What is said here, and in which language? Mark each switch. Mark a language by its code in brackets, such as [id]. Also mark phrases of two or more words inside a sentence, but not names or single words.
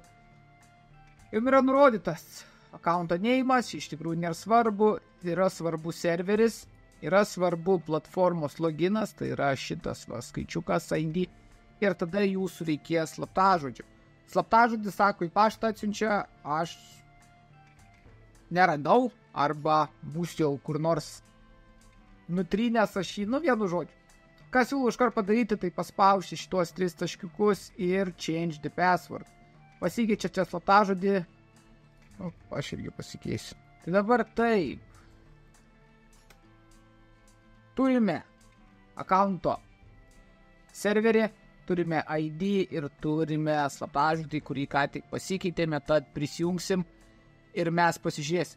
[lt] Jums yra nurodytas akaunto neimas, iš tikrųjų nėra svarbu, yra svarbu serveris, yra svarbu platformos loginas, tai yra šitas skaičiukas ID, ir tada jūsų reikės slaptažodžių. Slaptažodį, sako, į paštą atsiunčia, aš neradau, arba būsiu jau kur nors nutrynęs aš jį, vienu žodžiu. Ką siūlau iškart padaryti, tai paspausti šitos 3 taškiukus ir [en] change the password. [lt] Pasikeičia čia slaptažodį, aš irgi pasikeisiu. Tai dabar taip. Turime akaunto serverį, turime ID ir turime slaptažodį, kurį ką tik pasikeitėme, tad prisijungsim ir mes pasižiūrėsim.